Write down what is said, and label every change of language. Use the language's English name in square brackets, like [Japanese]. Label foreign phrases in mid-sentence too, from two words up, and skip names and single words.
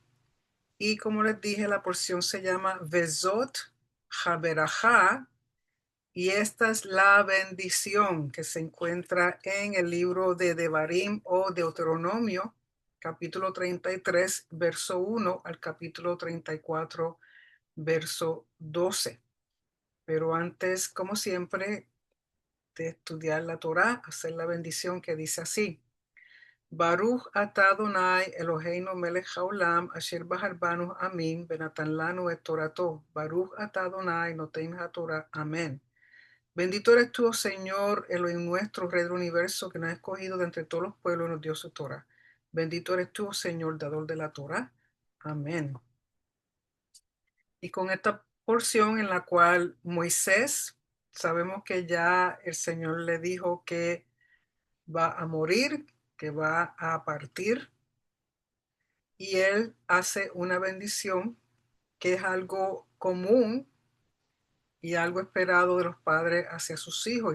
[Spanish] Y como les dije, la porción se llama Vezot Haberajá, y esta es la bendición que se encuentra en el libro de Devarim o Deuteronomio, capítulo 33, verso 1 al capítulo 34, verso 12. Pero antes, como siempre, de estudiar la Torá, hacer la bendición que dice así: [Hebrew] ברוך אתה אדוני אלוהינו מלך העולם אשר בחר בנו עמים ונתן לנו את תורתו. ברוך אתה אדוני נותן התורה. [Spanish] Amén. Bendito eres tú, oh Señor, Elohim nuestro, Rey del universo, que nos has escogido de entre todos los pueblos y nos dio su Torah. Bendito eres tú, oh Señor, dador de la Torah. Amén. Y con esta porción en la cual Moisés, sabemos que ya el Señor le dijo que va a morir, que va a partir, y él hace una bendición que es algo común y algo esperado de los padres hacia sus hijos.